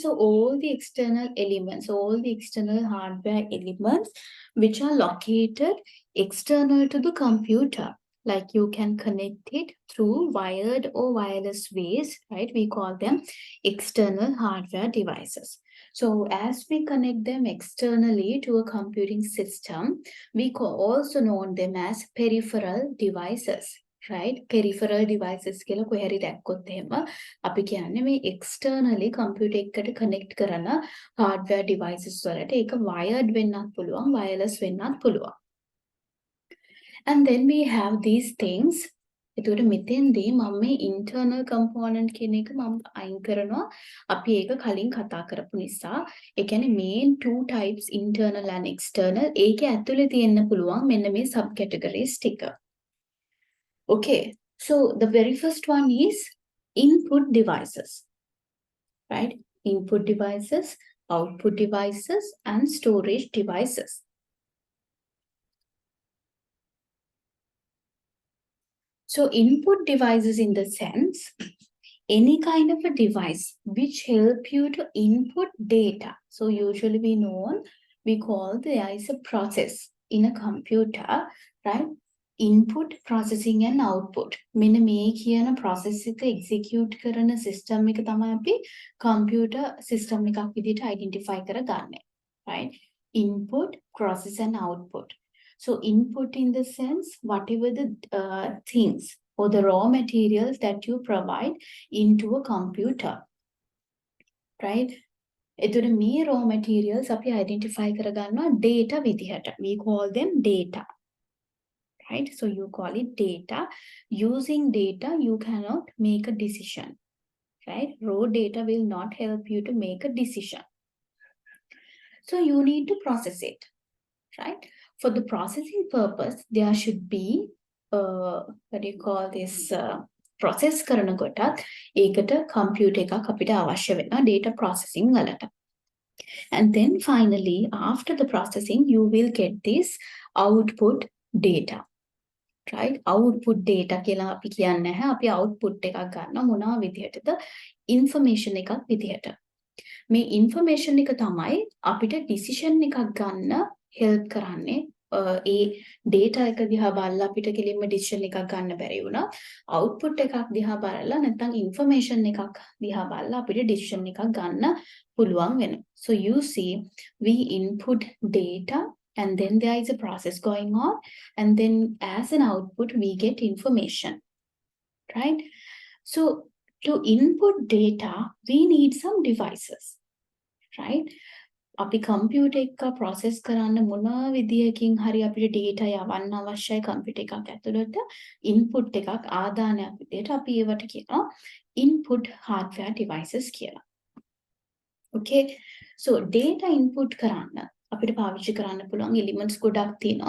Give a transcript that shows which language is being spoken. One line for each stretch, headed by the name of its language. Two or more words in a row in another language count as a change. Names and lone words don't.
English: So all the external elements, all the external hardware elements which are located external to the computer, like you can connect it through wired or wireless ways, right? We call them external hardware devices. So as we connect them externally to a computing system, we also know them as peripheral devices. Right? Peripheral devices
Sinhala: කියලා කොහරි දැක්කොත් එහෙම අපි කියන්නේ මේ externally computer එකකට connect කරන
English: hardware devices
Sinhala: වලට ඒක wired වෙන්නත් පුළුවන්, wireless වෙන්නත් පුළුවන්.
English: And then we have these things.
Sinhala: එතකොට මෙතෙන්දී මම මේ
English: internal component
Sinhala: කියන එක මම අයින් කරනවා. අපි ඒක කලින් කතා කරපු නිසා. ඒ කියන්නේ
English: main two types, internal and external.
Sinhala: ඒකේ ඇතුලේ තියෙන්න පුළුවන් මෙන්න මේ subcategories ටික.
English: Okay, so the very first one is input devices, right? Input devices, output devices, and storage devices. So input devices in the sense, any kind of a device which help you to input data. So usually we call there is a process in a computer, right? Input, processing and output.
Sinhala: මෙන්න මේ කියන process එක execute කරන system එක තමයි අපි
English: computer system
Sinhala: එකක් විදිහට identify කරගන්නේ.
English: Right? Input, process and output. So input in the sense, whatever the things or the raw materials that you provide into a computer. Right?
Sinhala: එතකොට මේ
English: raw materials
Sinhala: අපි identify කරගන්නවා data විදිහට.
English: We call them data. Right? So you call it data. Using data, you cannot make a decision, right? Raw data will not help you to make a decision. So you need to process it, right? For the processing purpose, there should be, what do you call this, process
Sinhala: කරන කොටත් ඒකට computer එකක් අපිට අවශ්‍ය වෙනවා data processing වලට.
English: And then finally, after the processing, you will get this output data. Right? Output data
Sinhala: කියලා අපි කියන්නේ නැහැ. අපි output එකක් ගන්නවා මොනවා විදිහටද? information එකක් විදිහට. මේ information එක තමයි අපිට decision එකක් ගන්න help කරන්නේ. ඒ data එක දිහා බලලා අපිට කෙලින්ම decision එකක් ගන්න බැරි වුණා. output එකක් දිහා බලලා නැත්නම් information එකක් දිහා බලලා අපිට decision එකක් ගන්න පුළුවන් වෙනවා.
English: So you see we input data and then there is a process going on and then as an output we get information, right? So to input data we need some devices, right?
Sinhala: අපි කම්පියුටර් එක process කරන්න මොන විදියකින් හරි අපිට data යවන්න අවශ්‍යයි කම්පියුටර් එකක් ඇතුළට input එකක් ආදානයක් විදියට අපි ඒවට කියනවා
English: input hardware devices
Sinhala: කියලා. Okay, so
English: data input
Sinhala: කරන්න අපිට පාවිච්චි කරන්න පුළුවන් elements ගොඩක් තියෙනවා.